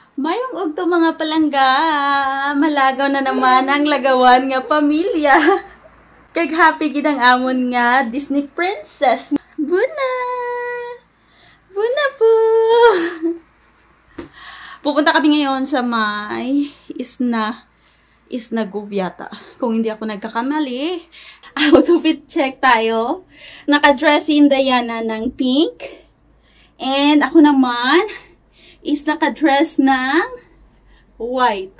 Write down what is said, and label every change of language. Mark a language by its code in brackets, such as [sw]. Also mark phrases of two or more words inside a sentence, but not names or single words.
[hil] Mayong ugto mga palangga, malagaw na naman ang lagawan nga pamilya. Kag happy gid ang amon nga Disney princess. Buna! Buna po! [tl] Pupunta kami ngayon sa may Isna Gov yata. Kung hindi ako nagkakamali, outfit check tayo. Naka-dress si Diana ng pink. And ako naman is naka-dress ng white.